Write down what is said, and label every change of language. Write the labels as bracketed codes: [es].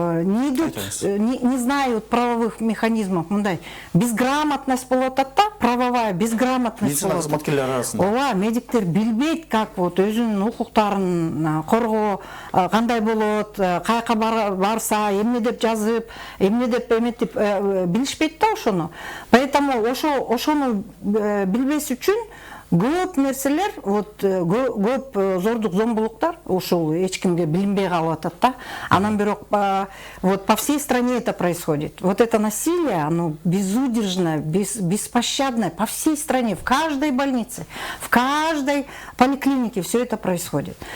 [ru] Не знают правовых механизмов, [ky] мындай [ru] безграмотность [ky] болуп атат да, [ru] правовая безграмотность [ky] болуп атат. Медицина арасында. Ооба, медиктер билбейт [ru] как вот [ky] өзүнүн укуктарын коргоо кандай болот, каяка барса, эмне деп жазып, эмне деп эметип билишпейт да ошону. Поэтому ошону билбес үчүн көп нерселер, вот көп зордук, зомбулуктар ушул эч кимге билинбей калып атат да. Анан бирок [ru] вот по всей стране это происходит. Вот это насилие, оно безудержное, беспощадное по всей стране, в каждой больнице, в каждой поликлинике все это происходит.